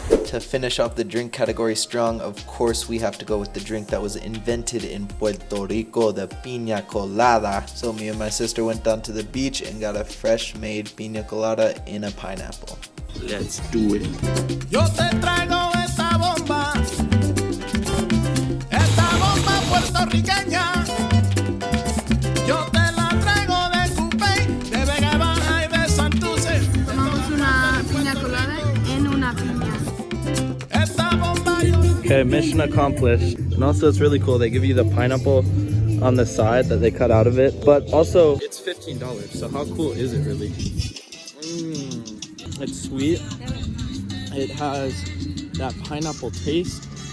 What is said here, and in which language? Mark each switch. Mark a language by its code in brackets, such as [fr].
[en] To finish off the drink category strong, of course we have to go with the drink that was invented in Puerto Rico, the piña colada. So me and my sister went down to the beach and got a fresh made piña colada in a pineapple. Let's do it. [es] Yo te traigo esta bomba puertorriqueña. Yo te la traigo de Cupey, de Vega Baja y de Santurce. Tomamos una piña colada en una piña. Esta bomba yo... [en] Okay, mission accomplished. And also it's really cool. They give you the pineapple on the side that they cut out of it. But also, it's $15. So how cool is it really? It's sweet. It has that pineapple taste.